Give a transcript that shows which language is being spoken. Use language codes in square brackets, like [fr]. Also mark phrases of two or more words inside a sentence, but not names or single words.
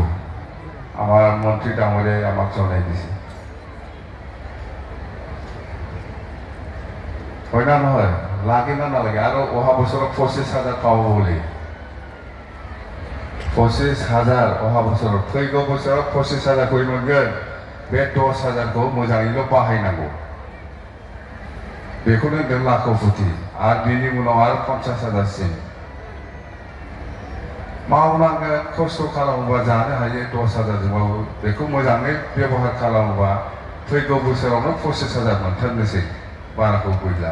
[as] আমাৰ মন্ত্ৰী ডাঙৰীয়াই আমাক জনাই দিছে, হয় না নহয়? লাগে না নালাগে? আৰু অহা বছৰত 25,000 পাব বুলি। 25,000 অহা বছৰত। [brx] फैगौ बोसोराव 25,000 खौ मोनगोन। बे 10,000खौ मोजाङैल' बाहायनांगौ। बेखौनो होनदों लाखोपति। आरो बेनि उनाव आरो 50,000सिम मावनांगोन। खस्थ' खालामोबा जानो हायो 10,000जोंबाबो। बेखौ मोजाङै बेबहार खालामोबा फैगौ बोसोरावनो 25,000 मोनथारनोसै, बाराखौ गैला।